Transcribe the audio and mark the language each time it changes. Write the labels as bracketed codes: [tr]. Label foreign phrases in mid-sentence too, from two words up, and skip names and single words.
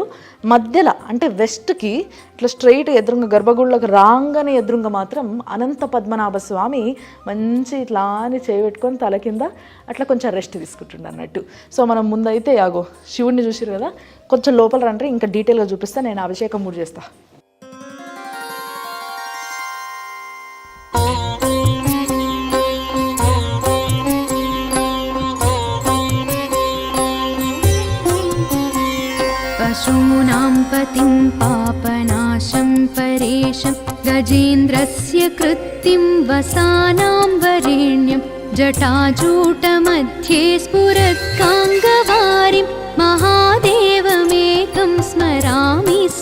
[te] మధ్యలో అంటే వెస్ట్కి ఇట్లా స్ట్రైట్ ఎదురుగా గర్భగుడిలోకి రాగానే ఎదురుగా మాత్రం అనంత పద్మనాభ స్వామి మంచి ఇట్లా అని చేయబెట్టుకొని తల కింద అట్లా కొంచెం రెస్ట్ తీసుకుంటుండే అన్నట్టు. సో మనం ముందైతే యాగో శివుడిని చూసిరు కదా, కొంచెం లోపల రండి, ఇంకా డీటెయిల్గా చూపిస్తే నేను అభిషేకం కూడా చేస్తా. [sa] पशूनां पतिं पापनाशं परेशं गजेन्द्रस्य कृत्तिं वसानां वरेण्यं जटाजूटमध्ये स्फुरत्काङ्गवारिं महादेवमेकं स्मरामि